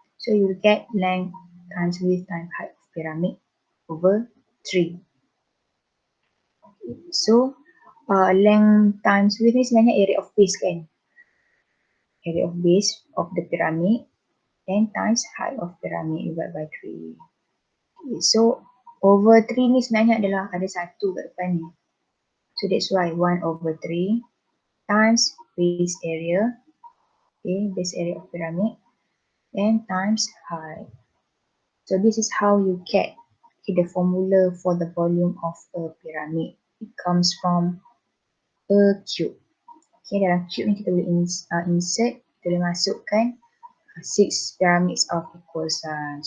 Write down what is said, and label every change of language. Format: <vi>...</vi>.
<en>So you will get length times width times height of pyramid over 3. So length times width</en> <ms>ni sebenarnya</ms> <en>area of base</en> <ms>kan.</ms> <en>Area of base of the pyramid and times height of pyramid divided by 3. Okay, so over 3</en> <ms>ni sebenarnya adalah ada 1 kat depan ni.</ms> <en>So that's why 1 over 3 times base area, okay, base area of pyramid, and times height. So this is how you get the formula for the volume of a pyramid. It comes from a cube.</en> <ms>Okay, dalam cube ni kita boleh insert, kita boleh masukkan 6</ms> <en>pyramids of equal size.</en>